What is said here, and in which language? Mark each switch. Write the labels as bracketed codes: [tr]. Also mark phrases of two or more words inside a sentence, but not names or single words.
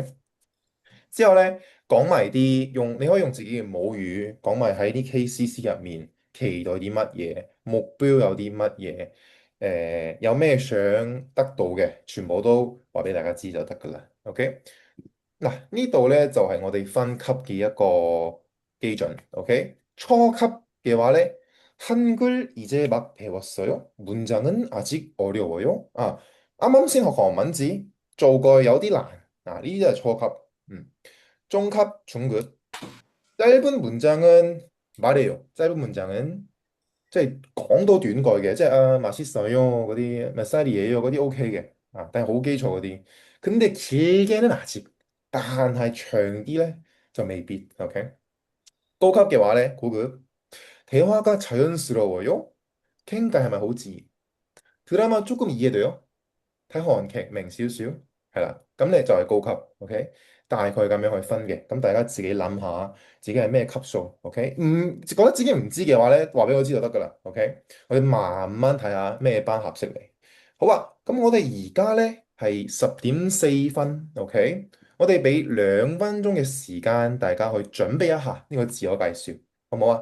[yue] 之後咧，講埋啲你可以用自己嘅母語講埋喺啲 KCC 入面期待啲乜嘢，目標有啲乜嘢，有咩想得到嘅，全部都話俾大家知就得㗎啦。OK。嗱，呢度咧就係我哋分級嘅一個基準。OK，初級嘅話咧， [ko] 한글이제막배웠어요。문장은 아직 어려워요。 [yue] 啱啱先學韓文字，做過有啲難。呢啲就係初級。嗯，中級 중급。 [ko] 짧은 문장은 말해요。짧은 문장은 [yue] 即係講到短句嘅，即係맛있어요嗰啲，乜사리예요嗰啲 OK 嘅，但係好基礎嗰啲。 [ko] 근데 길게는 아직， [yue] 但係長啲咧就未必。OK，高級嘅話咧，고급。 [ko] 대화가 자연스러워요。 [yue] 傾偈係咪好自然？ [ko] 드라마 조금 이해돼요。 [yue] 睇韓劇明少少，係啦，咁你就係高級，OK，大概咁樣去分嘅，咁大家自己諗下自己係咩級數，OK，覺得自己唔知嘅話咧，話俾我知就得噶啦，OK，我哋慢慢睇下咩班合適你。好啊，咁我哋而家咧係10點4分，OK，我哋俾2分鐘嘅時間大家去準備一下呢個自我介紹，好唔好啊？